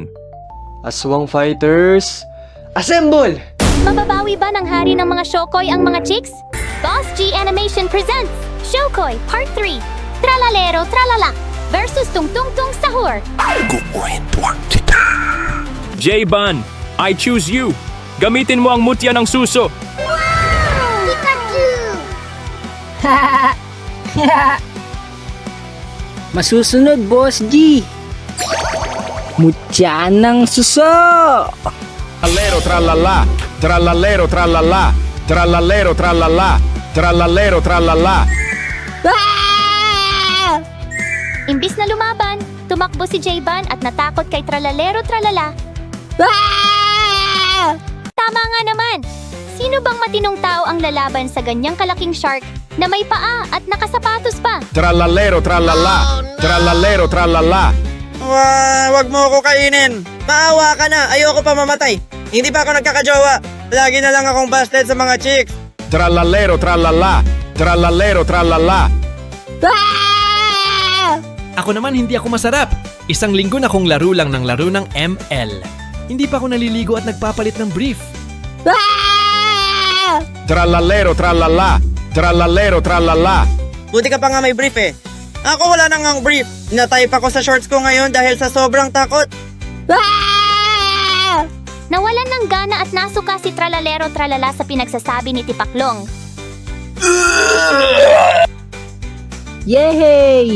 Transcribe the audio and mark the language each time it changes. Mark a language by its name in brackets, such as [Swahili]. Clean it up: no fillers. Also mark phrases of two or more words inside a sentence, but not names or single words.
[English] Aswang fighters, assemble! [Filipino] Mababawi ba ng hari ng mga Shokoy ang mga chicks? [English] Boss G Animation presents Shokoy Part 3 Tralalero Tralala versus Tungtung Tung Sahur. J-Ban, I choose you. [Filipino] Gamitin mo ang mutya ng suso. Masusunod, Boss G. Mutya ng suso! Tralalero tralala, tralalero tralala, tralalero tralala, tralalero tralala. Imbis na lumaban, tumakbo si J-Ban at natakot kay Tralalero Tralala. Tama nga naman! Sino bang matinong tao ang lalaban sa ganyang kalaking shark na may paa at nakasapatos pa? Tralalero tralala, tralalero tralala. Wag mo ako kainin. Maawa ka na, ayoko pa mamatay. Hindi pa ako nagkakajowa. Lagi na lang akong busted sa mga chicks. Tralalero tralala, tralalero tralala. Ako naman hindi ako masarap. Isang linggo na kong laro lang ng laro ng ML. Hindi pa ako naliligo at nagpapalit ng brief. Tralalero tralala, tralalero tralala. Buti ka pa nga may brief eh. Ako wala nang ang brief. Natype ako sa shorts ko ngayon dahil sa sobrang takot. Nawalan ng gana at nasuka si Tralalero Tralala sa pinagsasabi ni Tipaklong. Yehey!